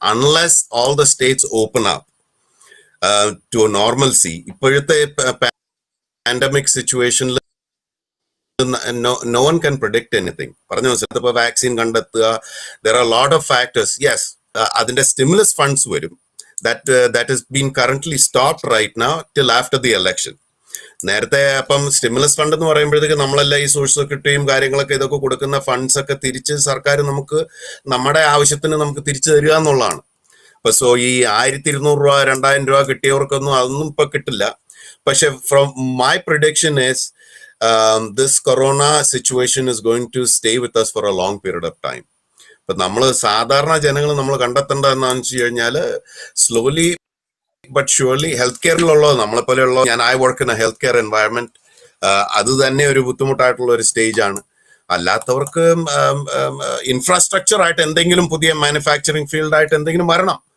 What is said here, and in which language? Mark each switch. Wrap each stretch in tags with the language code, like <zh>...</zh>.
<en>unless all the states open up to normalcy,</en> <ml>ഇപ്പോഴത്തെ pandemic സിറ്റുവേഷനിൽ</ml> <en>no one can predict anything.</en> <ml>പറഞ്ഞു മനസ്സിലായി. ഇപ്പൊ വാക്സിൻ കണ്ടെത്തുക,</ml> <en>there are a lot of factors.</en> <ml>Yes, അതിന്റെ stimulus funds വരും.</ml> <en>That has been currently stopped right now till after the election.</en> <ml>നേരത്തെ അപ്പം സ്റ്റിമുലസ് ഫണ്ട് എന്ന് പറയുമ്പോഴത്തേക്ക് നമ്മളെല്ലാം ഈ സോഷ്യൽ സെക്യൂരിറ്റിയും കാര്യങ്ങളൊക്കെ ഇതൊക്കെ കൊടുക്കുന്ന ഫണ്ട്സ് ഒക്കെ തിരിച്ച് സർക്കാർ നമുക്ക് നമ്മുടെ ആവശ്യത്തിന് നമുക്ക് തിരിച്ചു തരിക എന്നുള്ളതാണ്. ഇപ്പൊ സോ ഈ 1200 രൂപ 2000 രൂപ കിട്ടിയവർക്കൊന്നും അതൊന്നും ഇപ്പൊ കിട്ടില്ല. പക്ഷെ</ml> <en>From my prediction is this corona situation is going to stay with us for a long period of time.</en> <ml>But നമ്മൾ സാധാരണ ജനങ്ങൾ നമ്മൾ കണ്ടെത്തേണ്ട എന്താണെന്ന് വെച്ച് കഴിഞ്ഞാല്</ml> <en>slowly but surely</en> <ml>ഹെൽത്ത് കെയറിലുള്ളത് നമ്മളെ പോലെയുള്ള,</ml> <en>I work in a healthcare environment,</en> <ml>അത് തന്നെ ഒരു ബുദ്ധിമുട്ടായിട്ടുള്ള ഒരു സ്റ്റേജ് ആണ്. അല്ലാത്തവർക്ക് ഇൻഫ്രാസ്ട്രക്ചർ ആയിട്ട് എന്തെങ്കിലും പുതിയ മാനുഫാക്ചറിങ് ഫീൽഡ് ആയിട്ട് എന്തെങ്കിലും വരണം.</ml>